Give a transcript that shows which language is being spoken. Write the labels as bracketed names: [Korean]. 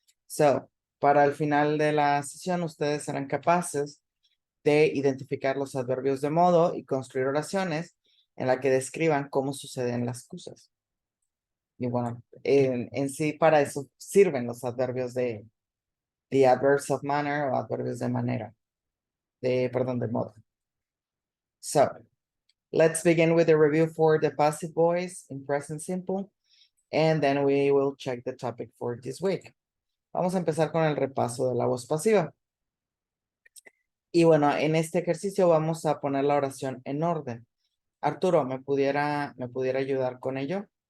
[English] So, [Spanish] para el final de la sesión, ustedes serán capaces de identificar los adverbios de modo y construir oraciones en la que describan cómo suceden las cosas. Y bueno, en sí para eso sirven los adverbios de [English] the adverbs of manner [Spanish] o adverbios de manera. De modo. [English] So, let's begin with the review for the passive voice in present simple, and then we will check the topic for this week. [Spanish] Vamos a empezar con el repaso de la voz pasiva. Y bueno, en este ejercicio vamos a poner la oración en orden. Arturo, ¿me pudiera ayudar con ello?